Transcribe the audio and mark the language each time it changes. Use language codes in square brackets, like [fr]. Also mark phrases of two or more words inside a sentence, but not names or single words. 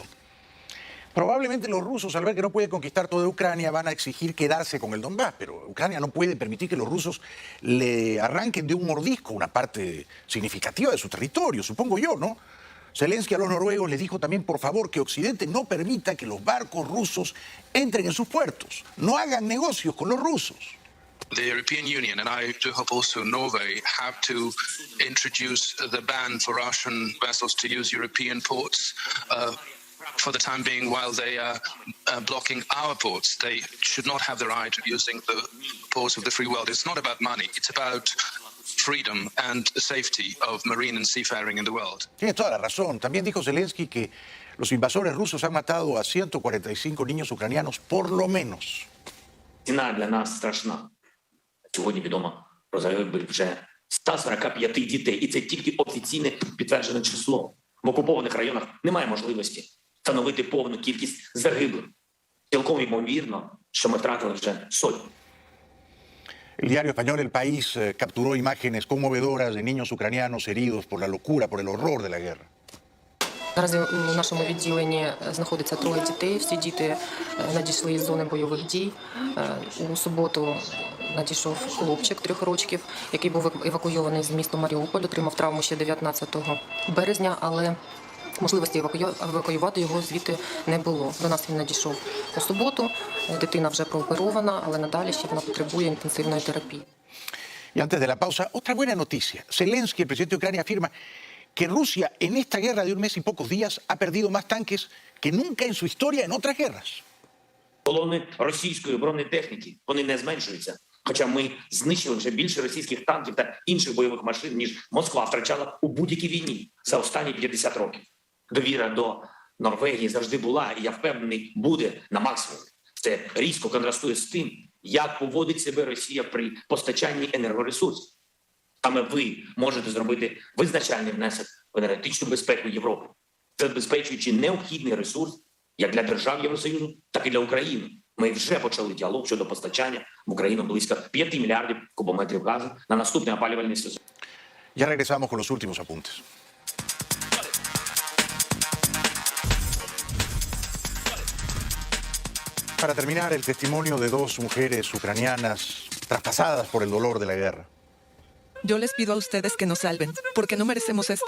[es] Probablemente los rusos, al ver que no puede conquistar toda Ucrania, van a exigir quedarse con el Donbass, pero Ucrania no puede permitir que los rusos le arranquen de un mordisco una parte significativa de su territorio, supongo yo, ¿no? Zelensky a los noruegos les dijo también, por favor, que Occidente no permita que los barcos rusos entren en sus puertos, no hagan negocios con los rusos. [en] The European Union, and I do hope also Norway, have to introduce the ban for Russian vessels to use European ports for the time being while they are blocking our ports. They should not have the right of using the ports of the free world. It's not about money, it's about freedom and the safety of marine and seafaring in the world. [es] Tiene toda la razón. También dijo Zelensky que los invasores rusos han matado a 145 niños ucranianos, por lo menos. [uk] Ціна для нас страшна. Сьогодні відомо про загибель вже 145 дітей. І це тільки офіційне підтверджене число. В окупованих районах немає можливості встановити повну кількість загиблих. Цілком ймовірно, що ми втратили вже сотні. [es] El diario español El País capturó imágenes conmovedoras de niños ucranianos heridos por la locura, por el horror de la guerra. [uk] Наразі в нашому відділенні знаходиться 3 дітей. Всі діти надійшли із зони бойових дій. У суботу надійшов хлопчик 3 років, який був евакуйований з міста Маріуполь, отримав травму ще 19 березня, але Можливості евакуювати його звідти не було. До нас він надійшов у суботу. Дитина вже прооперована, але надалі ще вона потребує інтенсивної терапії. [es] Y antes de la pausa, otra buena noticia. Zelensky, el presidente de Ucrania, afirma que Rusia en esta guerra de un mes y pocos días ha perdido más tanques que nunca en su historia en otras guerras. [uk] Колони російської бронетехніки, вони не зменшуються. Хоча ми знищили вже більше російських танків та інших бойових машин, ніж Москва втрачала у будь-якій війні за останні 50 років. Довіра до Норвегії завжди була, і я впевнений, буде на максимумі. Це різко контрастує з тим, як поводить себе Росія при постачанні енергоресурсів. Саме ви можете зробити визначальний внесок в енергетичну безпеку Європи, забезпечуючи необхідний ресурс як для держав Євросоюзу, так і для України. Ми вже почали діалог щодо постачання в Україну близько 5 мільярдів кубометрів газу на наступний опалювальний сезон. [es] Ya regresamos con los últimos apuntes. Para terminar, el testimonio de dos mujeres ucranianas traspasadas por el dolor de la guerra. Yo les pido a ustedes que nos salven, porque no merecemos esto.